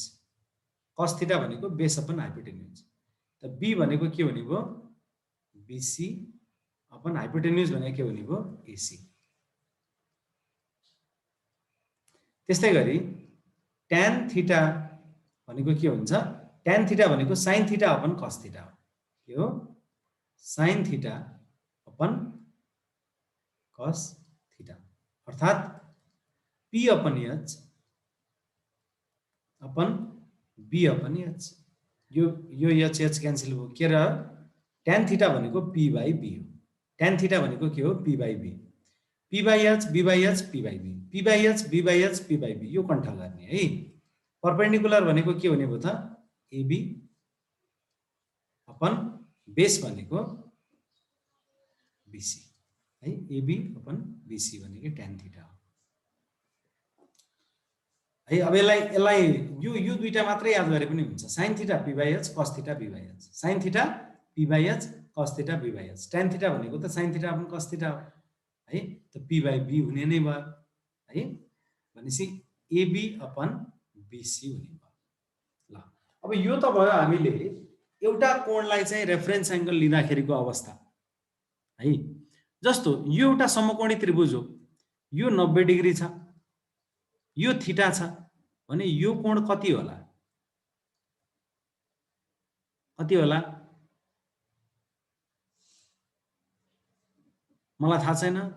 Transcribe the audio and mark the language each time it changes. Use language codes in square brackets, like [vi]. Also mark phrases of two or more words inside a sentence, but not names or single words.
[en] cos theta [ne] भनेको [en] base upon hypotenuse [ne] त b भनेको के हुने भयो [en] bc upon hypotenuse [ne] भनेको के हुने भयो ac। त्यस्तै गरी [en] tan theta [ne] भनेको के हुन्छ [en] tan theta [ne] भनेको [en] sin theta upon cos theta [ne] हो। के हो [en] sin theta upon cos theta [ne] अर्थात [en] p upon h upon b upon h. [ne] यो [en] h h cancel [ne] भयो के रह्यो [en] tan theta [ne] भनेको [en] p by b [ne] हो। [en] tan theta [ne] भनेको के हो [en] p by b, p by h b by h p by b, p by h b by h p by b. [ne] यो कन्ठ गर्ने है। परपेन्डिकुलर भनेको के हुने भयो त [en] ab upon base [ne] भनेको bc है। [en] ab upon bc [ne] भनेको [en] tan theta [ne] हो है। अब यसलाई यो दुईटा मात्रै याद गरे पनि हुन्छ। [en] sin theta p by h cos theta b by h, sin theta p by h cos theta b by h. tan theta [ne] भनेको त [en] sin theta upon cos theta [ne] हो है। त [en] p by b [ne] हुने नै भयो है। भनेपछि [en] ab upon bc [ne] हुने भयो। ल अब यो त भयो हामीले एउटा कोणलाई चाहिँ [en] reference angle [ne] लिँदाखेरिको अवस्था है। जस्तो यो एउटा समकोणी त्रिभुज हो, यो 90 डिग्री छ, यो थीटा छ भने यो कोण कति होला मलाई थाहा छैन त।